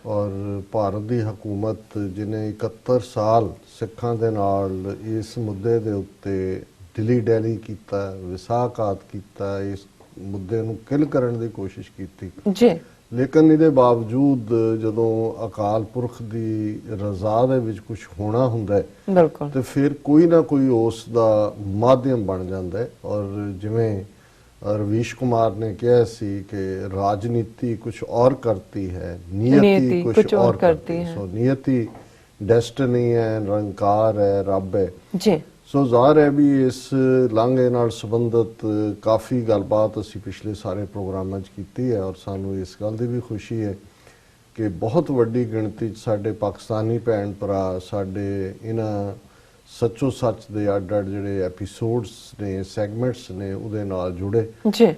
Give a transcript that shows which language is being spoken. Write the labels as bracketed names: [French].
[Punjabi] ਔਰ ਭਾਰਤ ਦੀ ਹਕੂਮਤ ਜਿਹਨੇ 71 ਸਾਲ ਸਿੱਖਾਂ ਦੇ ਨਾਲ ਇਸ ਮੁੱਦੇ ਦੇ ਉੱਤੇ ਦਿਲੀ ਡੈਲੀ ਕੀਤਾ, ਵਿਸਾਖਾਤ ਕੀਤਾ, ਇਸ ਮੁੱਦੇ ਨੂੰ ਕਿਲ ਕਰਨ ਦੀ ਕੋਸ਼ਿਸ਼ ਕੀਤੀ ਜੀ, ਲੇਕਿਨ ਇਹਦੇ ਬਾਵਜੂਦ ਜਦੋਂ ਅਕਾਲ ਪੁਰਖ ਦੀ ਰਜ਼ਾ ਦੇ ਵਿੱਚ ਕੁਝ ਹੋਣਾ ਹੁੰਦਾ ਹੈ ਬਿਲਕੁਲ, ਤੇ ਫਿਰ ਕੋਈ ਨਾ ਕੋਈ ਉਸ ਦਾ ਮਾਧਿਅਮ ਬਣ ਜਾਂਦਾ ਹੈ। ਔਰ ਜਿਵੇਂ [Hindi] रवीश कुमार ने कहा सी कि राजनीति कुछ और करती है, नियति कुछ और करती है। सो नियति डेस्टिनी है, निरंकार है, रब है जी। [Punjabi] सो ਜ਼ਾਹਰ [Hindi] है भी इस [Punjabi] ਲਾਂਘੇ ਨਾਲ ਸੰਬੰਧਿਤ ਕਾਫੀ ਗੱਲਬਾਤ ਅਸੀਂ ਪਿਛਲੇ ਸਾਰੇ ਪ੍ਰੋਗਰਾਮਾਂ 'ਚ ਕੀਤੀ ਹੈ ਔਰ ਸਾਨੂੰ ਇਸ ਗੱਲ ਦੀ ਵੀ ਖੁਸ਼ੀ ਹੈ ਕਿ ਬਹੁਤ ਵੱਡੀ ਗਿਣਤੀ 'ਚ ਸਾਡੇ ਪਾਕਿਸਤਾਨੀ ਭੈਣ ਭਰਾ ਸਾਡੇ ਇਹਨਾਂ ਸੱਚੋ ਸੱਚ ਦੇ ਅੱਡ-ਅੱਡ ਜਿਹੜੇ ਐਪੀਸੋਡਸ ਨੇ, ਸੈਗਮੈਂਟਸ ਨੇ, ਉਹਦੇ ਨਾਲ ਜੁੜੇ ਜੀ।